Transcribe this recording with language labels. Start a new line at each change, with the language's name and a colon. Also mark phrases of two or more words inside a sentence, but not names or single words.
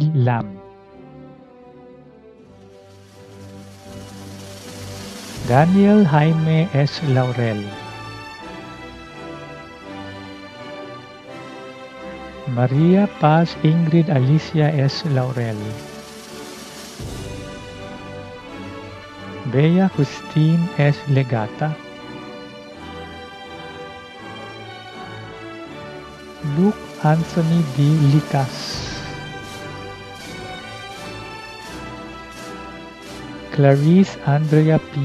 English: Lam, Daniel Jaime S. Laurel, Maria Paz Ingrid Alicia S. Laurel, Bea Christine S. Legata, Luke Anthony D. Licas, Clarice Andrea P.